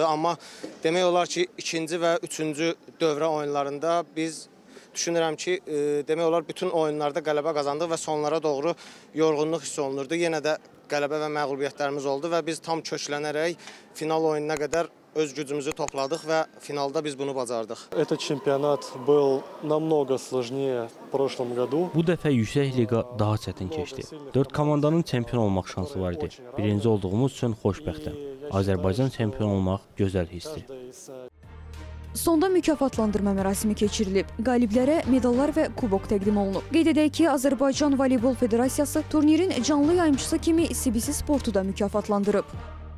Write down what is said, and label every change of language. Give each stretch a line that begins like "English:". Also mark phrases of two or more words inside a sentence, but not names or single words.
Azerbaijani: Amma demək olar ki, ikinci və üçüncü dövrə oyunlarında biz düşünürəm ki, demək olar bütün oyunlarda qələbə qazandıq və sonlara doğru yorğunluq hiss olunurdu. Yenə də qələbə və məğlubiyyətlərimiz oldu və biz tam köklənərək final oyununa qədər öz gücümüzü topladıq və finalda biz bunu bacardıq.
Russian: Этот чемпионат был намного сложнее в прошлом году.
Azerbaijani: Bu dəfə yüksək liqa daha çətin keçdi. 4 komandanın çempion olmaq şansı var idi. Birinci olduğumuz üçün xoşbəxtəm. Azərbaycan çempion olmaq gözəl hissdir. Sonda mükafatlandırma mərasimi keçirilib. Qaliblərə medallar və kubok təqdim olunub. Qeyd edək ki, Azərbaycan Voleybol Federasiyası turnirin canlı yayımçısı kimi CBC Sportu da mükafatlandırıb.